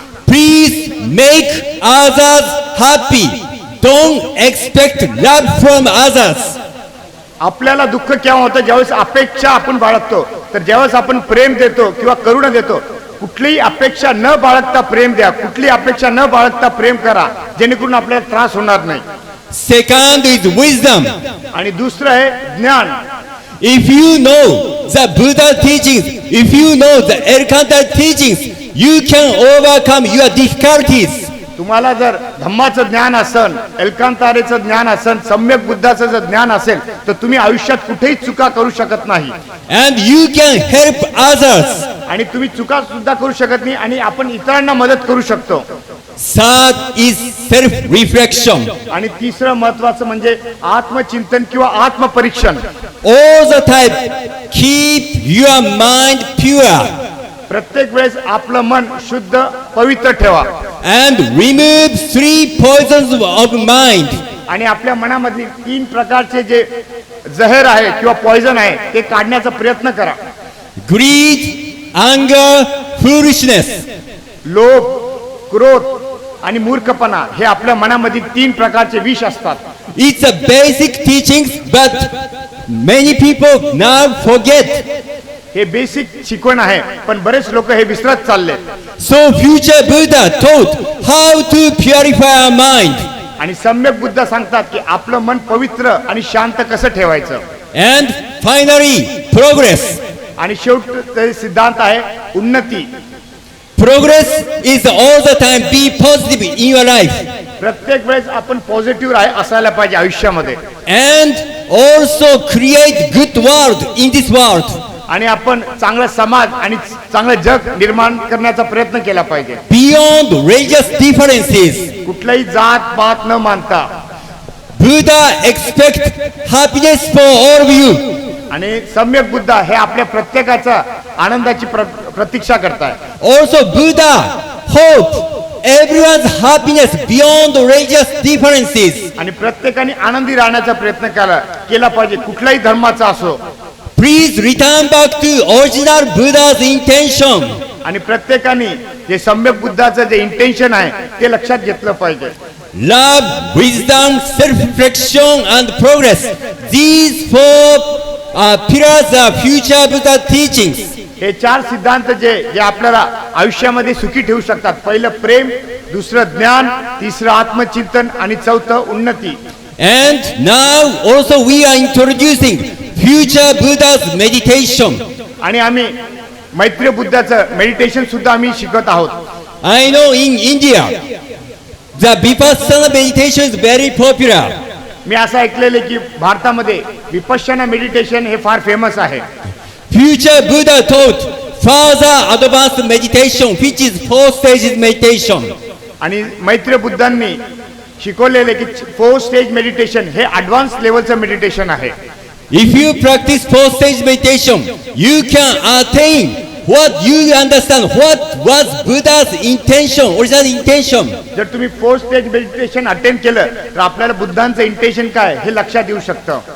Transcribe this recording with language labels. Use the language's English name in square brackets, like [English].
[English] Please make others happy. Don't expect love from others. [Marathi] आपल्याला दुःख केव्हा होतं ज्यावेळेस अपेक्षा आपण बाळगतो. तर ज्यावेळेस आपण प्रेम देतो किंवा करुणा देतो कुठलीही अपेक्षा न बाळगता प्रेम द्या, कुठली अपेक्षा न बाळगता प्रेम करा जेणेकरून आपल्याला त्रास होणार नाही. [English] Second is wisdom. [Marathi] आणि दुसरं आहे ज्ञान. [English] If you know the Buddha teachings, if you know the Elkantara teachings, you can overcome your difficulties. [Marathi] तुम्हाला जर धम्माचं ज्ञान असेल, एल्कांतारेचं ज्ञान असेल, सम्यक बुद्धाचं जर ज्ञान असेल तर तुम्ही आयुष्यात कुठेही चुका करू शकत नाही. [English] And you can help others. [Marathi] आणि तुम्ही चुका सुद्धा करू शकत नाही आणि आपण इतरांना मदत करू शकतो. [English] Third is self-reflection. [Marathi] आणि तिसरं महत्वाचं म्हणजे आत्मचिंतन किंवा आत्मपरीक्षण. [English] All the time, keep your mind pure. [Marathi] प्रत्येक वेळेस आपलं मन शुद्ध पवित्र ठेवा. [English] And remove 3 poisons of mind. [Marathi] आणि आपल्या मनामधील 3 प्रकारचे जे जहर आहे किंवा पॉइझन आहे ते काढण्याचा प्रयत्न करा. [English] Greed, anger, foolishness. [Marathi] लोभ, क्रोध आणि मूर्खपणा हे आपल्या मनामधील 3 प्रकारचे विष असतात. [English] It's a basic teachings, but many people now forget. [Marathi] हे बेसिक शिकवण आहे पण बरेच लोक हे विसरत चालले. [English] So future Buddha taught how to purify our mind. [Marathi] आणि सम्यक बुद्ध सांगतात की आपलं मन पवित्र आणि शांत कसं ठेवायचं. [English] And finally, progress. [Marathi] आणि शेवटचा सिद्धांत आहे उन्नती. [English] Progress is all the time be positive in your life. [Marathi] प्रत्येक वेळेस आपण पॉझिटिव्ह असायला पाहिजे आयुष्यामध्ये. [English] And also create good world in this world. [Marathi] आणि आपण चांगला समाज आणि चांगलं जग निर्माण करण्याचा प्रयत्न केला पाहिजे. [English] Beyond religious differences. [Marathi] कुठलाही जात पात न मानता. [English] Buddha expect happiness for all of you. [Marathi] आणि सम्यक बुद्ध हे आपल्या प्रत्येकाचा आनंदाची प्रतीक्षा करताय. [English] Also Buddha hope everyone's happiness beyond religious differences. [Marathi] आणि प्रत्येकाने आनंदी राहण्याचा प्रयत्न केला पाहिजे कुठलाही धर्माचा असो. [English] Please return back to original Buddha's intention. [Marathi] आणि प्रत्येकाने जे सम्यक बुद्धाचं जे इंटेन्शन आहे ते लक्षात घेतलं पाहिजे. [English] Love, wisdom, self-reflection and progress. These four pillars of future Buddha teachings. [Marathi] हे 4 सिद्धांत जे आपल्याला आयुष्यामध्ये सुखी ठेवू शकतात. पहिलं प्रेम, दुसरं ज्ञान, तिसरं आत्मचिंतन आणि चौथं उन्नती. [English] And now also we are introducing future Buddha's meditation. [Marathi] आणि आम्ही मैत्री बुद्धाचं मेडिटेशन सुद्धा आम्ही शिकत आहोत. [English] I know in India the Vipassana meditation is very popular. [Marathi] मी असं ऐकलेलं की भारतामध्ये विपश्यना मेडिटेशन हे फार फेमस आहे. [English] Future Buddha taught further advanced meditation, which is 4 stages meditation. [Marathi] आणि मैत्री बुद्धांनी शिकवलेले की 4 स्टेज मेडिटेशन हे ॲडव्हान्स लेवलचं मेडिटेशन आहे. [English] If you practice 4 stage meditation, you can attain what you understand. What was Buddha's intention, original intention? [Marathi] जर तुम्ही 4 stage meditation attend केलं तर आपल्याला बुद्धांचं इंटेन्शन काय हे लक्षात येऊ शकतं.